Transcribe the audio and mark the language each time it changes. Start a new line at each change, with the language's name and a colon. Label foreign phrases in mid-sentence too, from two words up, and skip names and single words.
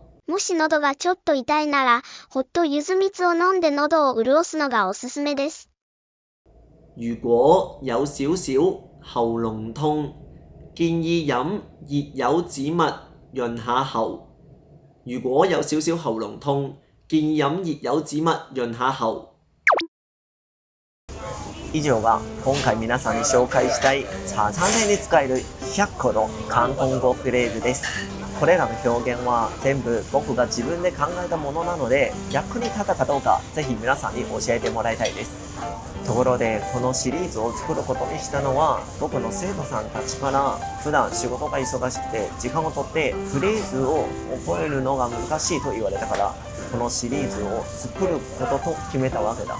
Japanese: もし喉がちょっと痛いなら、ホット柚子蜜を飲んで喉を潤すのがおすすめです。
Cantonese: 如果有少少喉嚨痛，建議飲熱柚子蜜潤下喉。如果有少少喉嚨痛，建議飲熱柚子蜜潤下喉。
Japanese: 以上が今回皆さんに紹介したい茶餐厅で使える100個の広東語フレーズです。これらの表現は全部僕が自分で考えたものなので、役に立ったかどうかぜひ皆さんに教えてもらいたいです。ところでこのシリーズを作ることにしたのは、僕の生徒さんたちから普段仕事が忙しくて時間をとってフレーズを覚えるのが難しいと言われたから、このシリーズを作ることと決めたわけだ。